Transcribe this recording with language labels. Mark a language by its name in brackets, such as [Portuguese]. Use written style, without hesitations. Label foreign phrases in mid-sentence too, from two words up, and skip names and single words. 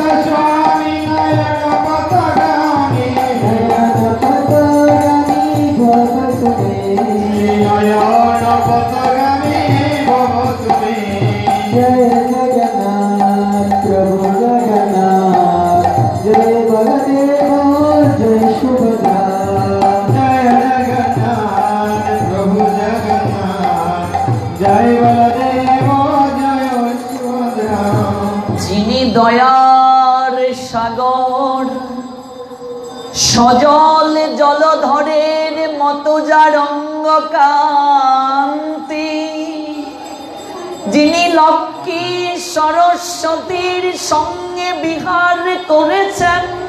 [Sanskrit] स्वामी नयन पथगामी नयन पथगामी भव तुमे नयन पथगामी भव तुमे जय जगन्नाथ प्रभु जगन्नाथ जय बलदेव जय सुभद्रा जय जगन्नाथ प्रभु जगन्नाथ जय बलदेव जय सुभद्रा [Bangla] যিনি দয়ার সাগর সজল জলধরের মতো যার অঙ্গ কান্তি যিনি লক্ষ্মী সরস্বতীর সঙ্গে বিহার করেছেন